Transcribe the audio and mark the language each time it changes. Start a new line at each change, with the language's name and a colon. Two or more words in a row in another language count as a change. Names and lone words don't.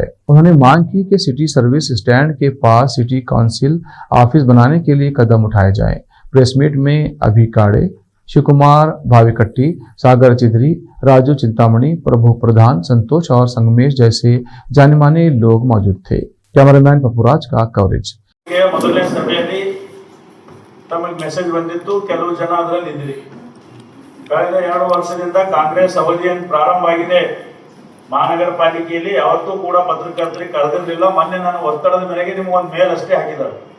Hindi: उन्होंने मांग की कि सिटी सर्विस स्टैंड के पास सिटी काउंसिल ऑफिस बनाने के लिए कदम उठाए जाएं। प्रेस मीट में अभी काड़े, शिव कुमार भाविकट्टी, सागर चिदरी, राजू चिंतामणि, प्रभु प्रधान, संतोष और संगमेश जैसे जाने माने लोग मौजूद थे। कैमरामैन पपुराज का कवरेज।
Kannada: ಮೊದಲನೇ ಸಭೆಯಲ್ಲಿ ತಮಗೆ ಮೆಸೇಜ್ ಬಂದಿತ್ತು, ಕೆಲವು ಜನ ಅದರಲ್ಲಿ ಇದ್ರಿ. ಕಳೆದ 2 ವರ್ಷದಿಂದ ಕಾಂಗ್ರೆಸ್ ಅವಧಿ ಪ್ರಾರಂಭ ಆಗಿದೆ. ಮಹಾನಗರ ಪಾಲಿಕೆಯಲ್ಲಿ ಯಾವತ್ತೂ ಕೂಡ ಪತ್ರಕರ್ತರಿಗೆ ಕರೆದಿರಲಿಲ್ಲ. ಮೊನ್ನೆ ನಾನು ಒತ್ತಡದ ಮೇರೆಗೆ ನಿಮಗೆ ಒಂದು ಮೇಲ್ ಅಷ್ಟೇ ಹಾಕಿದ್ದಾರೆ.